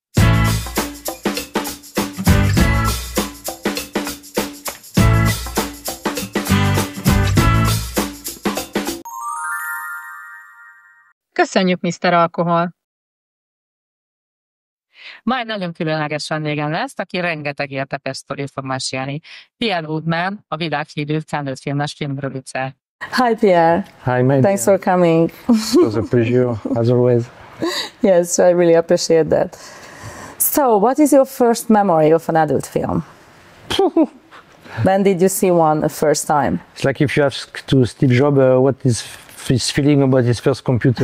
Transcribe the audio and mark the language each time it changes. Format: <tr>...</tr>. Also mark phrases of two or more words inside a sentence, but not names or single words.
<hu>Köszönjük, Mr. Alkohol! Ma egy nagyon különleges vendégem lesz, aki rengeteg érdekes sztorit fog mesélni. Pierre Woodman, a világhírű felnőtt filmes filmproducer.</hu> <en>Hi, Pierre. Hi, mate. Thanks for coming. It was a pleasure, as always. Yes, I really appreciate that. So, what is your first memory of an adult film? When did you see one the first time? It's like if you ask to Steve Jobs what is his feeling about his first computer.</en>